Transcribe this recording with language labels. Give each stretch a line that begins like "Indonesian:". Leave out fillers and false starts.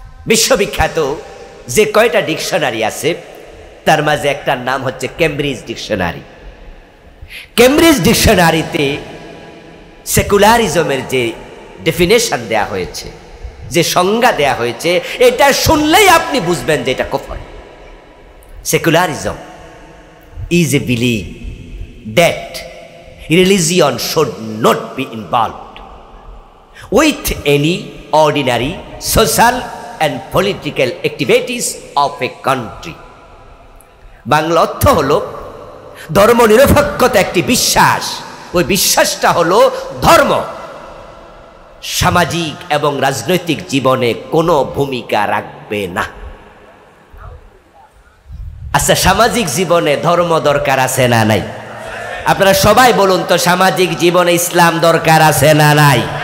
Bangla: বিশ্ববিখ্যাত যে কয়টা ডিকশনারি আছে তার মাঝে একটার নাম হচ্ছে কেমব্রিজ ডিকশনারি। কেমব্রিজ ডিকশনারিতে সেকুলারিজমের যে ডেফিনেশন দেয়া হয়েছে, যে সংজ্ঞা দেয়া হয়েছে, এটা শুনলেই আপনি বুঝবেন যে এটা কুফর।
English: Secularism is a belief that religion should not be involved with any ordinary social and political activities of a country.
Bangla: Bangla অর্থ হলো, ধর্ম নিরপেক্ষতা একটি বিশ্বাস, ওই বিশ্বাসটা হলো ধর্ম সামাজিক এবং রাজনৈতিক জীবনে কোনো ভূমিকা রাখবে না। আচ্ছা, সামাজিক জীবনে ধর্ম দরকার আছে না নাই? আপনারা সবাই বলুন তো, সামাজিক জীবনে ইসলাম দরকার আছে না নাই?